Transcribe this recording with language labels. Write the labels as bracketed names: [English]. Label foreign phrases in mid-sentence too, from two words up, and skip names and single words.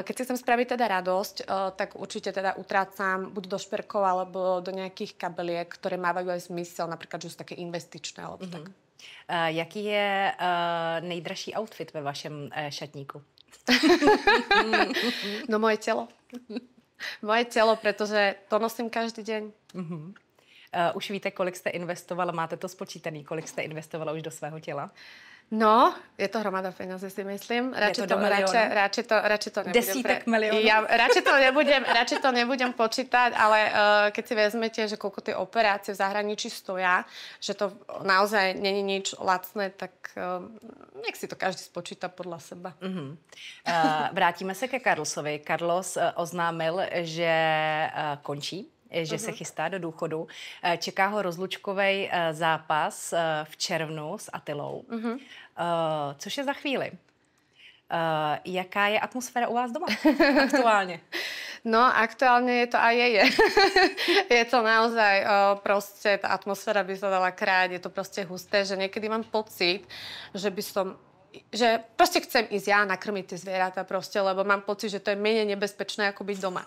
[Slovak] keď si chcem spraviť teda radosť, tak určite teda utrácam buď do šperkov, alebo do nejakých kabeliek, ktoré mávajú aj zmysel, napríklad, že sú také investičné, alebo tak. [Czech] Jaký je nejdražší outfit ve vašem šatníku? [Slovak] No, moje telo. Moje telo, pretože to nosím každý deň. [Czech] Už víte, kolik jste investovala, máte to spočítaný, kolik jste investovala už do svého těla? [Slovak] No, je to hromada peňazí, si myslím. Radšej to nebudem. [Czech] Desítek miliónov. [Slovak] Ja radšej to nebudem počítať, ale keď si vezmete, že koľko tie operácie v zahraničí stoja, že to naozaj není nič lacné, tak nech si to každý spočíta podľa seba. [Czech] Vrátíme se ke Carlosovi. Carlos oznámil, že končí, že se chystá do důchodu. Čeká ho rozlučkový zápas v červnu s Attilou, což je za chvíli. Jaká je atmosféra u vás doma aktuálně? No, [Slovak] aktuálne je to aj je. Je to naozaj proste, tá atmosféra by sa dala kráť, je to proste husté, že niekedy mám pocit, že proste chcem ísť ja nakrmiť tie zvieratá proste, lebo mám pocit, že to je menej nebezpečné, ako byť doma.